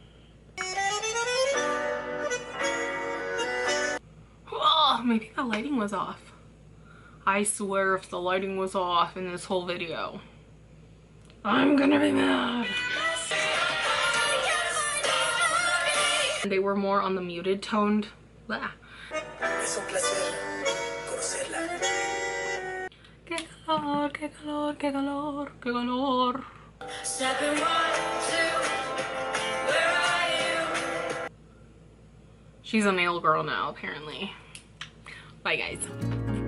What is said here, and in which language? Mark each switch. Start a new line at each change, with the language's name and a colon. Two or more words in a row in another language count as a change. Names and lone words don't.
English: Maybe the lighting was off. I swear if the lighting was off in this whole video, I'm gonna be mad. They were more on the muted toned. Blah.
Spanish: Que calor, que calor, que calor, que calor.
English: She's a nail girl now, apparently. Bye guys.